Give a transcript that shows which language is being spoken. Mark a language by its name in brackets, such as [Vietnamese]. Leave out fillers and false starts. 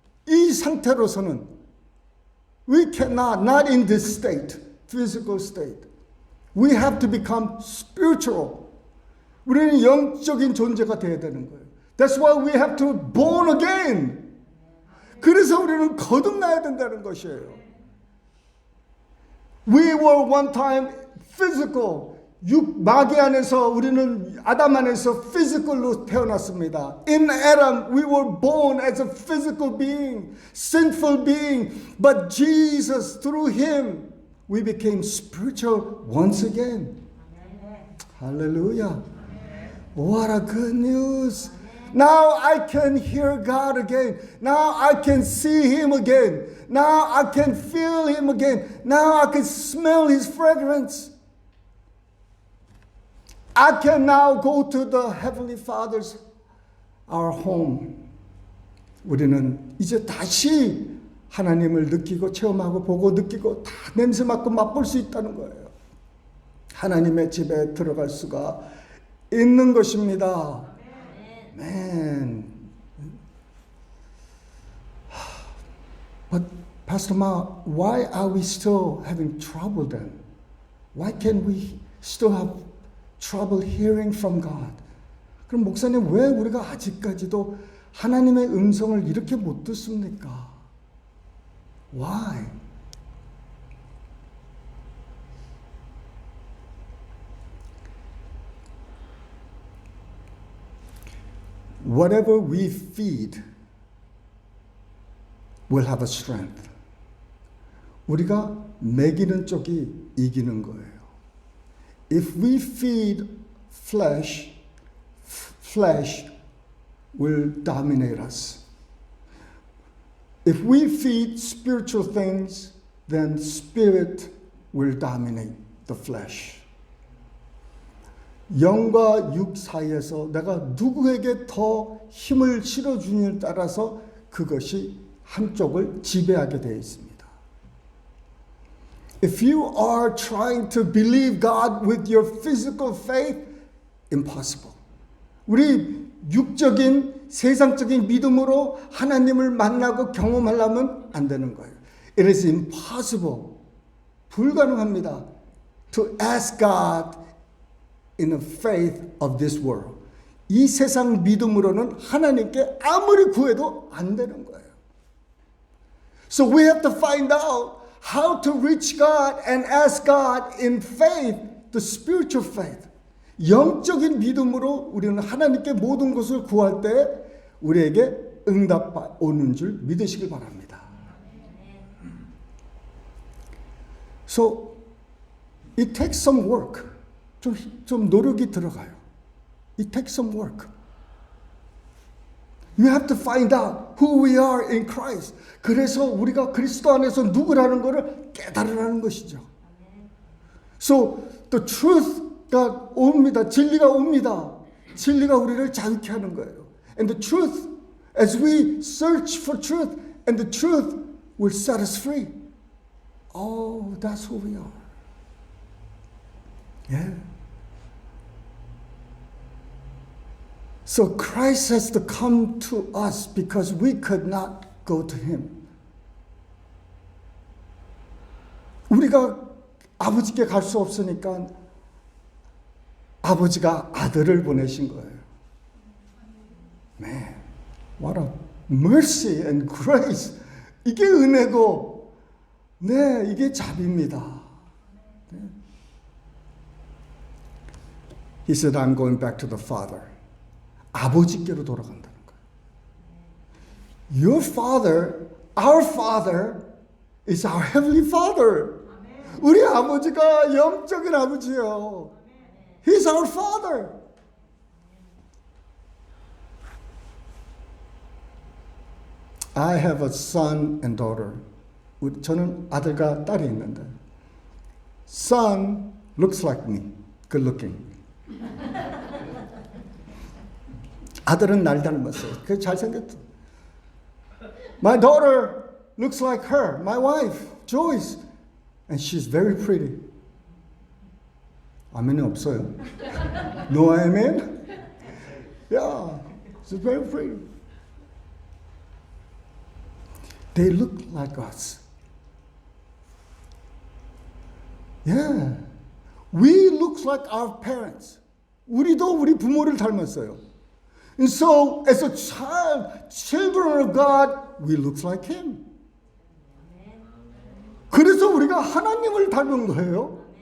[Korean] 이 상태로서는. [English] We cannot, not in this state, physical state. We have to become spiritual. [Korean] 우리는 영적인 존재가 되어야 되는 거예요. [English] That's why we have to be born again. [Korean] 그래서 우리는 거듭나야 된다는 것이에요. [English] We were one time physical. [Korean] 마귀 안에서 우리는 아담 안에서 physical로 태어났습니다. [English] In Adam, we were born as a physical being, sinful being. But Jesus, through Him, we became spiritual once again. Hallelujah. What a good news. Now I can hear God again. Now I can see Him again. Now I can feel Him again. Now I can smell His fragrance. I can now go to the Heavenly Father's, our home. [Korean] 우리는 이제 다시 하나님을 느끼고 체험하고 보고 느끼고 다 냄새 맡고 맛볼 수 있다는 거예요. 하나님의 집에 들어갈 수가 있는 것입니다. [English] Man. But Pastor Ma, why are we still having trouble then? Why can't we still have trouble hearing from God? [Korean] 그럼 목사님 왜 우리가 아직까지도 하나님의 음성을 이렇게 못 듣습니까? [English] Why? Whatever we feed will have a strength. [Korean] 우리가 먹이는 쪽이 이기는 거예요. [English] If we feed flesh, flesh will dominate us. If we feed spiritual things, then spirit will dominate the flesh. [Korean] 영과 육 사이에서 내가 누구에게 더 힘을 실어주느냐에 따라서 그것이 한쪽을 지배하게 되어 있습니다. [English] If you are trying to believe God with your physical faith, impossible. [Korean] 우리 육적인 세상적인 믿음으로 하나님을 만나고 경험하려면 안 되는 거예요. [English] It is impossible. [Korean] 불가능합니다. [English] To ask God in the faith of this world. [Korean] 이 세상 믿음으로는 하나님께 아무리 구해도 안 되는 거예요. [English] So we have to find out how to reach God and ask God in faith, the spiritual faith. [Korean] 영적인 믿음으로 우리는 하나님께 모든 것을 구할 때 우리에게 응답 오는 줄 믿으시길 바랍니다. [English] So it takes some work. [Korean] 좀 노력이 들어가요. [English] It takes some work. You have to find out who we are in Christ. [Korean] 그래서 우리가 그리스도 안에서 누구라는 것을 깨달으라는 것이죠. [English] So the truth가 [Korean] 옵니다. 진리가 옵니다. 진리가 우리를 자유케 하는 거예요. [English] And the truth, as we search for truth, and the truth will set us free. Oh, that's who we are. Yeah. So Christ has to come to us because we could not go to Him. [Korean] 우리가 아버지께 갈 수 없으니까 아버지가 아들을 보내신 거예요. [English] Man, what a mercy and grace. [Korean] 이게 은혜고, 네, 이게 자비입니다. 네. [English] He said, I'm going back to the Father. [Korean] 아버지께로 돌아간다는 거예요. [English] Your Father, our Father, is our Heavenly Father. [Korean] 우리 아버지가 영적인 아버지예요. [English] He's our Father. I have a son and daughter. [Korean] 저는 아들과 딸이 있는데, [English] son looks like me, good looking. [Korean] 아들은 날 닮았어요. 그 잘생겼어. [English] My daughter looks like her, my wife, Joyce, and she's very pretty. [Korean] 아멘이 없어요. [English] No amen? Yeah, she's very pretty. They look like us. Yeah. We look like our parents. [Korean] 우리도 우리 부모를 닮았어요. [English] And so, as a child, children of God, we look like Him. [Korean] 그래서 우리가 하나님을 닮은 거예요.